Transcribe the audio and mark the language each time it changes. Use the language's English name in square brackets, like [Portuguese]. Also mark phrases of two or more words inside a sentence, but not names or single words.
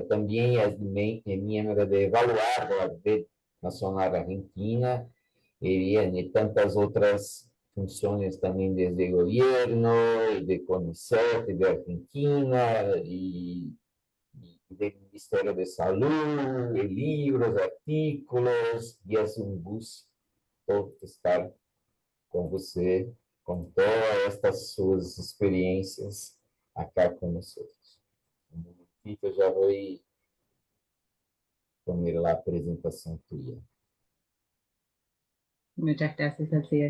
[Spanish] También es miembro de Evaluar de la Red Nacional Argentina, y tantas otras funciones también desde el gobierno, y de CONICET de Argentina, y del Ministerio de Salud, y libros, artículos, y es un gusto estar [Portuguese] com você, com todas estas suas experiências [Spanish] acá conosco. [Portuguese] Um momentito, eu já vou poner a apresentação tua. [Spanish] muchas gracias, Alcides.